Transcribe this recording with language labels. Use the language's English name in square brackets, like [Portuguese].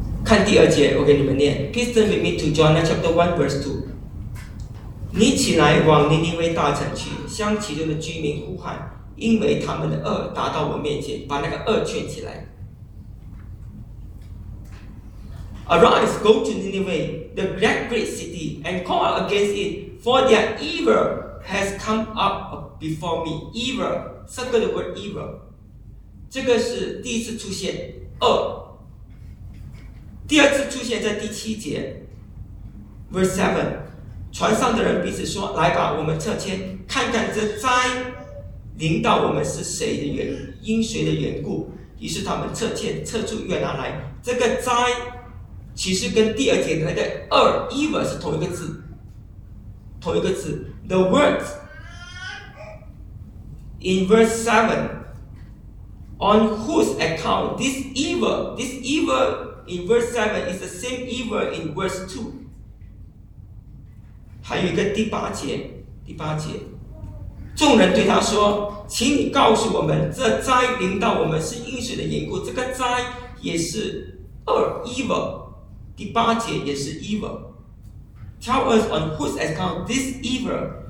[Chinese] 看第二节，我给你们念。 [English] Please turn with me to John chapter 1 verse 2。 [Chinese] 你起来往尼尼微大城去，向其中的居民呼喊，因为他们的恶达到我面前，把那个恶劝起来。 [English] Arise, go to Nineveh, the great city, and call out against it, for their evil has come up before me. Evil, circle the word evil. [Chinese] 这个是第一次出现恶。第二次出现在第七节 ，verse 7。船上的人彼此说：“来吧，我们撤迁，看看这灾临到我们是谁的缘，因谁的缘故。” 于是他们撤迁，撤出约拿来。这个灾其实跟第二节的那个二 evil 是同一个字，同一个字。 [English] The words in verse 7, on whose account this evil in verse 7 is the same evil in verse 2. [Chinese] 还有一个第八节，众人对他说：“请你告诉我们，这灾临到我们是因谁的缘故？” 这个灾也是二 evil， 第八节也是 evil。 [English] Tell us on whose account this evil。